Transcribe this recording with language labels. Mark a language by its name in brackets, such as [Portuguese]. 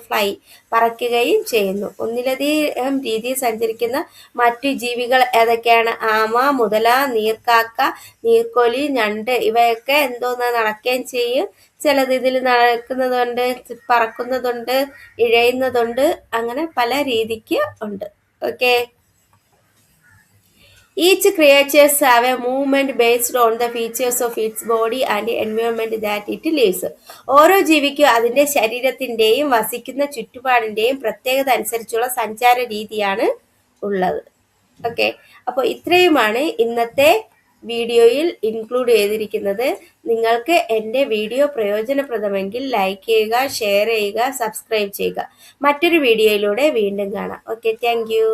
[Malayalam] Fly, പറക്കുകയും ചെയ്യുന്നു. ഒന്നിലധികം രീതിയിൽ സഞ്ചരിക്കുന്ന മറ്റു ജീവികൾ ഏതൊക്കെയാണ്? ആമ, മുതല, നീർക്കാക്ക, നീർക്കോലി, ഞണ്ട്. ഇവയൊക്കെ എന്തോന്നാണ്? നടക്കുകയും ചെയ്യും. ചിലത് ഇതിൽ നടക്കുന്നതുണ്ട്, പറക്കുന്നതുണ്ട്, ഇഴയുന്നതുണ്ട്. അങ്ങനെ പല രീതിക്ക് ഉണ്ട്. [English] Okay, each creatures have a movement based on the features of its body and environment that it lives. [Malayalam] ഓരോ ജീവിക്കും അതിൻ്റെ ശരീരത്തിൻ്റെയും വസിക്കുന്ന ചുറ്റുപാടിൻ്റെയും പ്രത്യേകത അനുസരിച്ചുള്ള സഞ്ചാര രീതിയാണ് ഉള്ളത്. ഓക്കെ, അപ്പോൾ ഇത്രയുമാണ് ഇന്നത്തെ വീഡിയോയിൽ ഇൻക്ലൂഡ് ചെയ്തിരിക്കുന്നത്. നിങ്ങൾക്ക് എൻ്റെ വീഡിയോ പ്രയോജനപ്രദമെങ്കിൽ ലൈക്ക് ചെയ്യുക, ഷെയർ ചെയ്യുക, സബ്സ്ക്രൈബ് ചെയ്യുക. മറ്റൊരു വീഡിയോയിലൂടെ വീണ്ടും കാണാം. Okay, thank